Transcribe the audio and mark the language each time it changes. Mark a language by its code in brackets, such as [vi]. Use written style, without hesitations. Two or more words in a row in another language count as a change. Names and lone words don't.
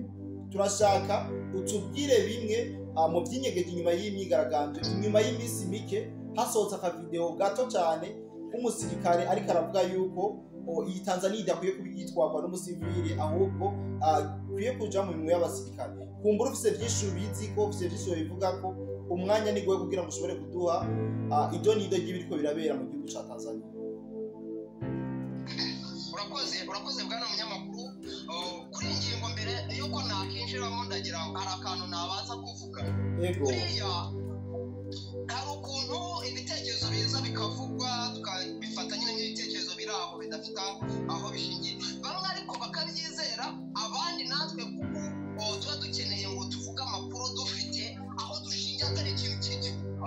[rn] Turashaka utubwire bimwe mu byinyegeje inyuma y'imyigaragambyo, inyuma y'imisi mike hasohotse akavideo gato cyane k'umusirikare ariko aravuga yuko iyi Tanzania idakwiye kubitwarwa n'umusivili, ahubwo kwiye kuja mu minwe y'abasirikare. Kumbura ufise byinshi ubizi ko ufise byinshi bivuga ko umwanya ni gwe kugira ngo ushobore kuduha ido n'ido y'ibiriko birabera mu gihugu ca Tanzania. Urakoze bwana munyamakuru. Kuri ingingo mbere yuko nakinjiramo ndagira hari akantu nabaza kuvuga. [rw] Buriya hari ukuntu ibitekerezo biza bikavugwa tukabifata nyine nk'ibitekerezo biri aho bidafite aho bishingiye, bamwe ariko bakabyizera, abandi natwe kuko tuba dukeneye ngo tuvuge amakuru dufite aho dushingiye atari ikintu cy'igihugu.